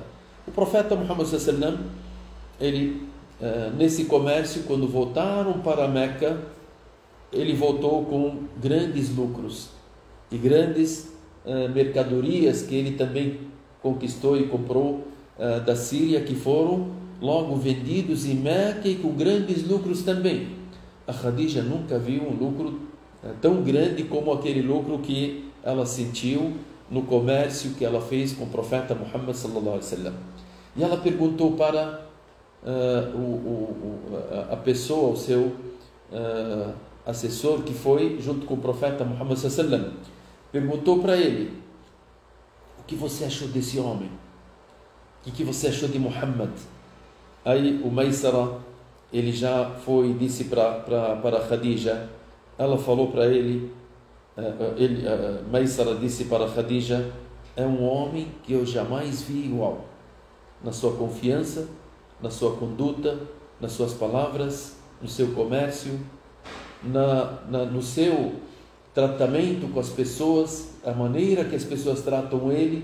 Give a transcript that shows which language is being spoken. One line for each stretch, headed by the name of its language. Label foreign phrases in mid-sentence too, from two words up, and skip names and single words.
Portuguese: O profeta Muhammad sallam, ele nesse comércio, quando voltaram para Meca, ele voltou com grandes lucros e grandes mercadorias que ele também conquistou e comprou da Síria, que foram logo vendidos em Meca e com grandes lucros também. A Khadija nunca viu um lucro tão grande como aquele lucro que ela sentiu no comércio que ela fez com o profeta Muhammad
Arabic: صلى الله عليه وسلم.
Portuguese: E ela perguntou para a pessoa, o seu assessor que foi junto com o profeta Muhammad
Arabic: صلى الله عليه وسلم,
Portuguese: perguntou para ele: o que você achou desse homem? O que você achou de Muhammad? Aí o Maysara, ele já foi e disse para Khadija, ela falou para ele, Maysara disse para Khadija: é um homem que eu jamais vi igual, na sua confiança, na sua conduta, nas suas palavras, no seu comércio, no seu tratamento com as pessoas, a maneira que as pessoas tratam ele.